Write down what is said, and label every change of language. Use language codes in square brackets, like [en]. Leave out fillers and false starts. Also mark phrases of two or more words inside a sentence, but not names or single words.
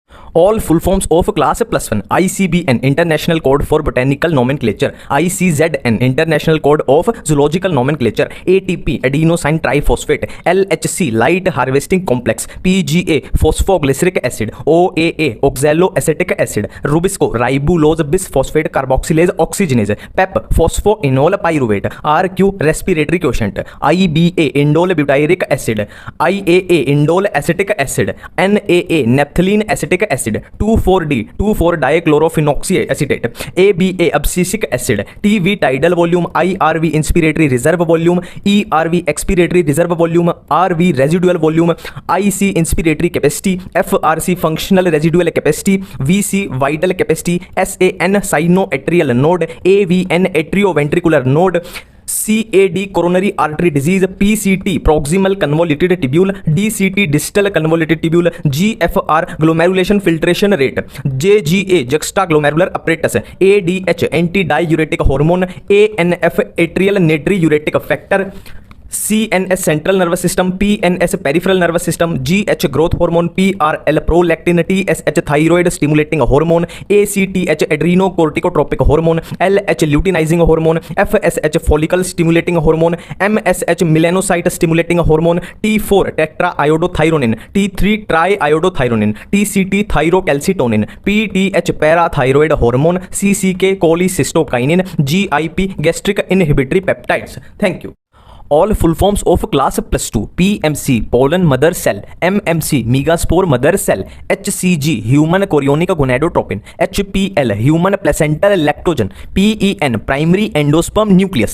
[en] All full forms of class +1 ICBN International Code for Botanical Nomenclature, ICZN International Code of Zoological Nomenclature, ATP adenosine triphosphate, LHC light harvesting complex, PGA phosphoglyceric acid, OAA oxaloacetic acid, Rubisco ribulose bisphosphate carboxylase oxygenase, PEP phosphoenol pyruvate, RQ respiratory quotient, IBA indole butyric acid, IAA indole acetic acid, NAA naphthalene acetic acid, 2,4-D 2,4-dichlorophenolic acetate, ABA abscisic acid, TV tidal volume, IRV inspiratory reserve volume, ERV expiratory reserve volume, RV residual volume, IC inspiratory capacity, FRC functional residual capacity, VC vital capacity, SAN sinoatrial node, AVN atrioventricular node, CAD coronary artery disease, PCT proximal convoluted tubule, DCT distal convoluted tubule, GFR glomerulation filtration rate, JGA juxtaglomerular apparatus, ADH antidiuretic hormone, ANF atrial natriuretic factor, CNS central nervous system, PNS peripheral nervous system, GH growth hormone, PRL prolactin, TSH thyroid stimulating hormone, ACTH adrenocorticotropic hormone, LH luteinizing hormone, FSH follicle stimulating hormone, MSH melanocyte stimulating hormone, T4 tetraiodothyronin, T3 triiodothyronin, TCT thyrocalcitonin, PTH parathyroid hormone, CCK cholecystokinin, GIP gastric inhibitory peptides. Thank you. All full forms of class +2 PMC pollen mother cell, MMC megaspore mother cell, HCG human chorionic gonadotropin, HPL human placental lactogen, PEN primary endosperm nucleus,